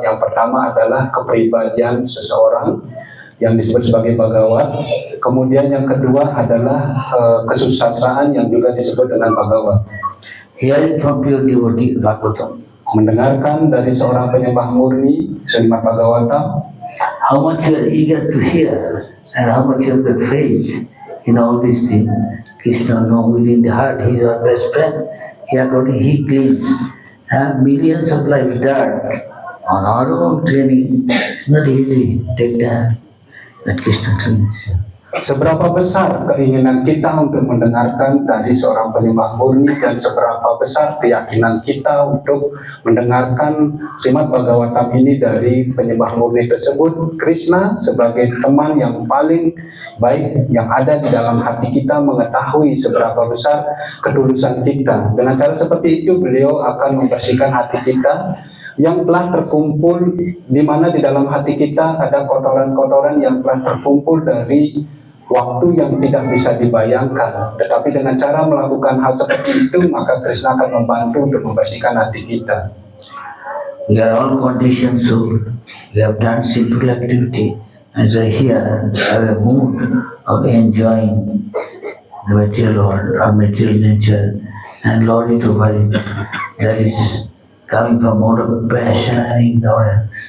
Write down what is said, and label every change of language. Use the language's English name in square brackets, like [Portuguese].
[Indonesian] Yang pertama adalah kepribadian seseorang yang disebut sebagai Bhagavat. Kemudian yang kedua adalah kesusastraan yang juga disebut dengan Bhagavat. [English] Hearing from pure devotee Bhagavatam, [Indonesian] mendengarkan dari seorang penyembah murni Srimad Bhagavatam, [English] how much you are eager to hear and how much you have the faith in all these things. Krishna knows within the heart, he is our best friend. He cleans millions of life dirt on our own cleaning. It's not easy. Take time. That Krishna cleans. [Indonesian] Seberapa besar keinginan kita untuk mendengarkan dari seorang penyembah murni, dan seberapa besar keyakinan kita untuk mendengarkan Srimad Bhagavatam ini dari penyembah murni tersebut. Krishna sebagai teman yang paling baik yang ada di dalam hati kita mengetahui seberapa besar ketulusan kita. Dengan cara seperti itu beliau akan membersihkan hati kita yang telah terkumpul, di mana di dalam hati kita ada kotoran-kotoran yang telah terkumpul dari waktu yang tidak bisa dibayangkan. Tetapi dengan cara melakukan hal seperti itu, maka Krishna akan membantu untuk membersihkan hati kita. [English] We are all conditioned soul. We have done simple activity. As I hear, I have a mood of enjoying the material world or material nature and lord it over it. That is coming from mode of passion and ignorance.